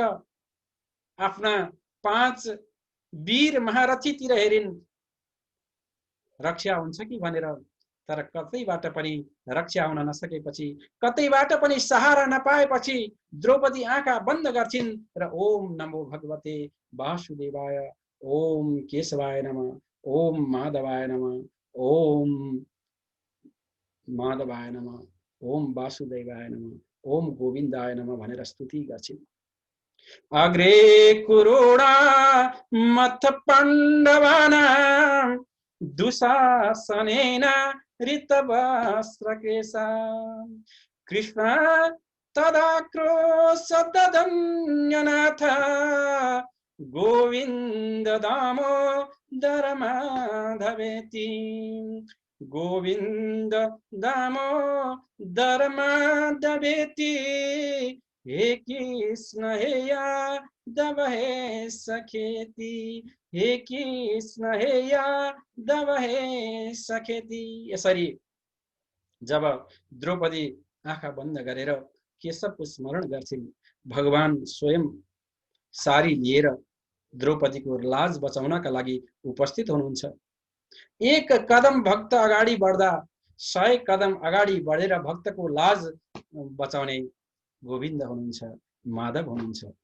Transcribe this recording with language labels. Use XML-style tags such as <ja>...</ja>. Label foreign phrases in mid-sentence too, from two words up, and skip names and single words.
<ne>आफ्ना 5 वीर महारथीतिर हेरिन्, रक्षा हुन्छ कि भनेर। तर कतैबाट पनि रक्षा हुन नसकेपछि, कतैबाट पनि सहारा नपाएपछि द्रौपदी आँखा बन्द गर्छिन् र</ne> <sa>ओम नमो भगवते वासुदेवाय, ओम केशवाय नमः, ओम माधवाय नमः, ओम माधवाय नमः, ओम वासुदेवाय नमः, ओम गोविन्दाय नमः</sa> <ne>भनेर स्तुति गर्छिन्।</ne> <sa>अग्रे कुरुणा मथ पाण्डवानां दुशासनेन ऋतवस्त्रकेशा कृष्ण तदाक्रोशदन्यनाथ गोविन्द दामोदर माधवेति, गोविन्द दामोदर माधवेति, हे कृष्ण हे यादव हे सखेती, हे कृष्ण हे यादव हे सखेती।</sa> <ne>यसरी जब द्रौपदी आँखा बन्द गरेर केशवको स्मरण गर्छिन्, भगवान स्वयं सारी लिएर द्रौपदीको लाज बचाउनका लागि उपस्थित हुनुहुन्छ। एक कदम भक्त अगाडि बढ्दा 100 कदम अगाडि बढेर भक्तको लाज बचाउने गोविन्द हुनुहुन्छ, माधव हुनुहुन्छ।</ne>